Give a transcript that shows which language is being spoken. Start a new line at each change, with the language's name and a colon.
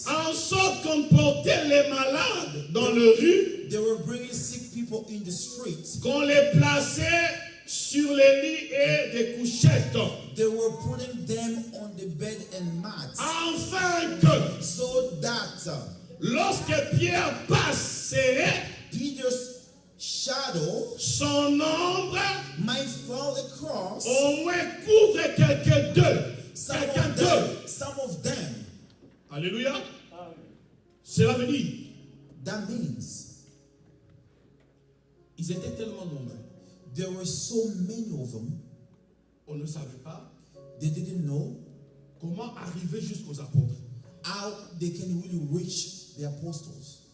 French: En sorte qu'on portait les malades dans le rue,
English: They were bringing sick people in the streets.
French: qu'on les plaçait sur les lits et des couchettes,
English: They were putting them on the bed and mats
French: afin que
English: so that
French: lorsque Pierre passerait,
English: Peter's shadow
French: son ombre
English: might fall across
French: au moins couvre quelqu'un d'eux.
English: some of them.
French: Alléluia. Cela veut dire,
English: That means
French: ils étaient tellement nombreux,
English: there were so many of them,
French: on ne savait pas
English: they didn't know
French: comment arriver jusqu'aux apôtres.
English: how they can really reach the apostles.